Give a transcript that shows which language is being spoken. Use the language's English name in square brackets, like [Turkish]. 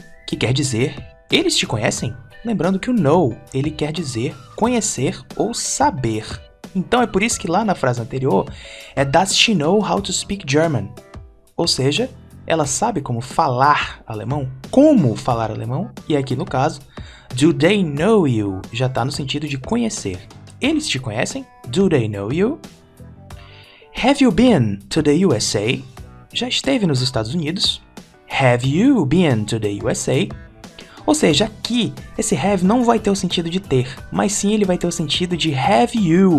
[Portuguese] Que quer dizer, eles te conhecem? Lembrando que o know, ele quer dizer conhecer ou saber. Então é por isso que lá na frase anterior é [English] Does she know how to speak German? [Portuguese] Ou seja, ela sabe como falar alemão? Como falar alemão? E aqui no caso, [English] do they know you? [Portuguese] Já está no sentido de conhecer. Eles te conhecem? [English] Do they know you? Have you been to the USA? [Portuguese] Já esteve nos Estados Unidos? [English] Have you been to the USA? [Portuguese] Ou seja, aqui, esse have não vai ter o sentido de ter, mas sim ele vai ter o sentido de [English] have you.